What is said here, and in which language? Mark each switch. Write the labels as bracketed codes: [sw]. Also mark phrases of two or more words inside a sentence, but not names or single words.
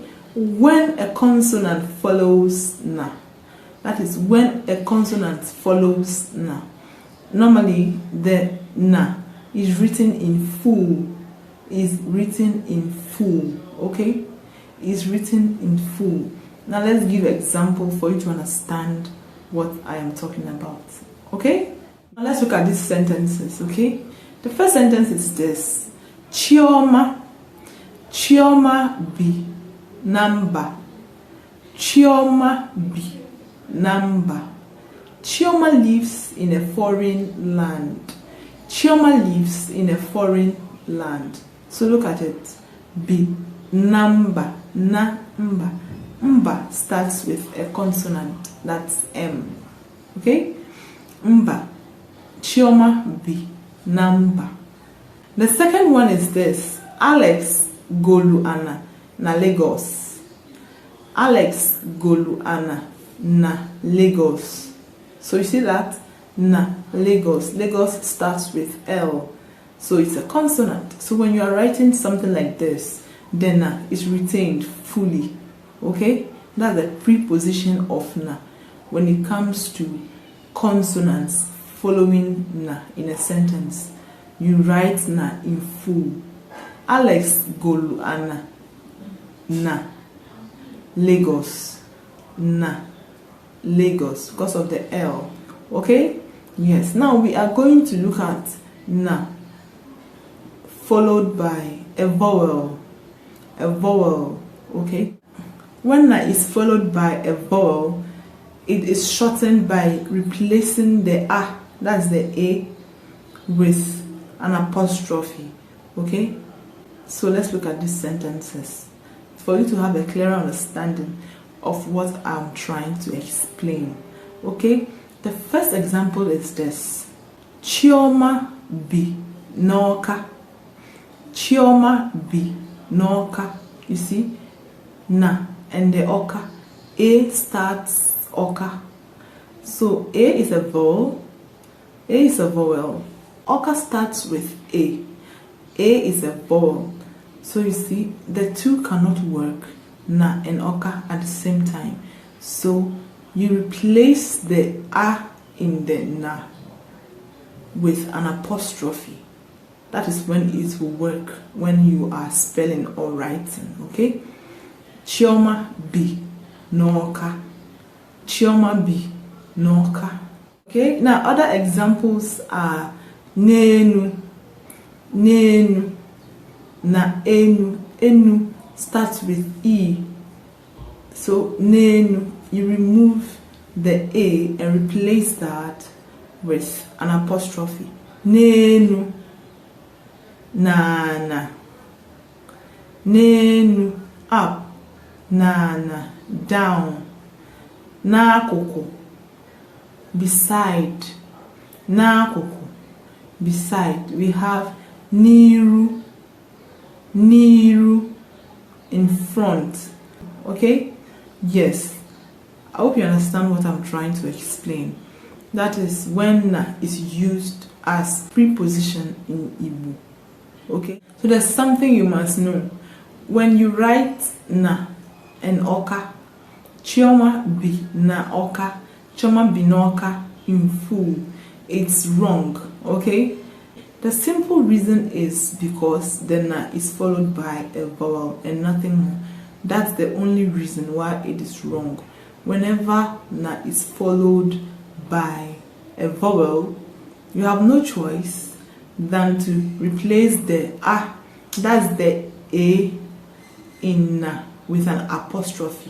[en] When a consonant follows na, that is, when a consonant follows na, normally the na is written in full, okay? Is written in full. Now let's give an example for you to understand what I am talking about, okay? Now let's look at these sentences, okay? The first sentence is this: [ig] Chioma bi namba. Chioma bi namba. [en] Chioma lives in a foreign land. Chioma lives in a foreign land. So look at it. [ig] Bi namba. [en] Namba. Mba starts with a consonant, that's M, okay? [ig] Mba. Chioma bi namba. [en] The second one is this: [ig] Alex golu ana na Lagos. Alex golu ana na Lagos. [en] So you see that? Na Lagos. Lagos starts with L. So it's a consonant. So when you are writing something like this, then na is retained fully. Okay? That's the preposition of na when it comes to consonants following na in a sentence, you write na in full. [ig] Alex golu ana na Lagos, na Lagos, [en] because of the L. Okay, yes. Now we are going to look at na followed by a vowel. Okay, when na is followed by a vowel, it is shortened by replacing the a, that's the a, with an apostrophe. Okay, so let's look at these sentences for you to have a clearer understanding of what I'm trying to explain. Okay, the first example is this: [ig] Chioma bi n'Awka. Chioma bi n'Awka. [en] You see, na and the Awka. A starts Awka. So A is a vowel. A is a vowel. Awka starts with A. A is a vowel. So you see, the two cannot work, na and Awka, at the same time. So you replace the a in the na with an apostrophe. That is when it will work when you are spelling or writing. [ig] Okay, Chioma bi n'Awka. Chioma bi n'Awka. [en] Okay, now other examples are [ig] n'enu, n'enu, na enu. [en] Enu starts with e. So n'enu, you remove the a and replace that with an apostrophe. [ig] N'enu, nana. N'enu, [en] up. Nana, down. [ig] N'akụkụ, beside. N'akụkụ, beside. [en] We have n'iru, n'iru, in front. Okay, yes, I hope you understand what I'm trying to explain. That is when na is used as preposition in Igbo. Okay, so there's something you must know. When you write na and Awka, [ig] Chioma bi n'Awka, Chioma bi n'Awka [en] in full, it's wrong. Okay, the simple reason is because the na is followed by a vowel and nothing more. That's the only reason why it is wrong. Whenever na is followed by a vowel, you have no choice than to replace the a, that's the a, in na with an apostrophe.